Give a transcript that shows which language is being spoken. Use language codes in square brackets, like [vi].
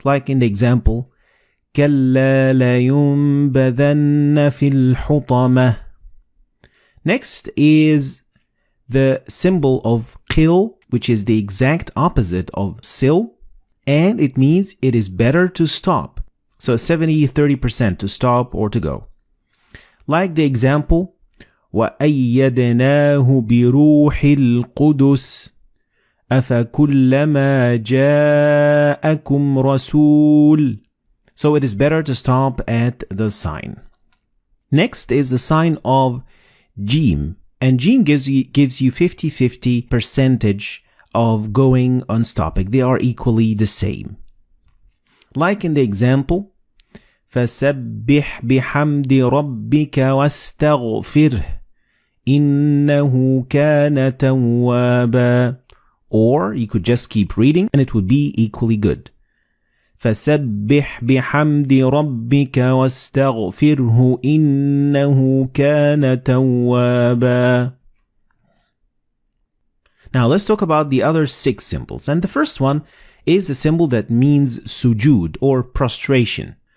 [en] Like in the example, [ar] كَلَّا لَيُنْبَذَنَّ فِي الْحُطَمَةِ. [en] Next is the symbol of qil, which is the exact opposite of sil, and it means it is better to stop. So 70-30% to stop or to go. Like the example, [ar] وَأَيَّدْنَاهُ بِرُوحِ الْقُدُسِ أَفَكُلَّمَا جَاءَكُمْ رَسُولٌ. [en] So it is better to stop at the sign. Next is the sign of Jim. And Jim gives you 50-50 percentage of going and stopping. They are equally the same. Like in the example, [ar] فَسَبِّحْ بِحَمْدِ رَبِّكَ وَاسْتَغْفِرْهِ إِنَّهُ كَانَ تَوَّابًا. [en] Or you could just keep reading and it would be equally good. [ar] فَسَبِّحْ بِحَمْدِ رَبِّكَ وَاسْتَغْفِرْهُ إِنَّهُ كَانَ تَوَّابًا. [en] Now let's talk about the other 6 symbols. And the first one is a symbol that means sujood or prostration.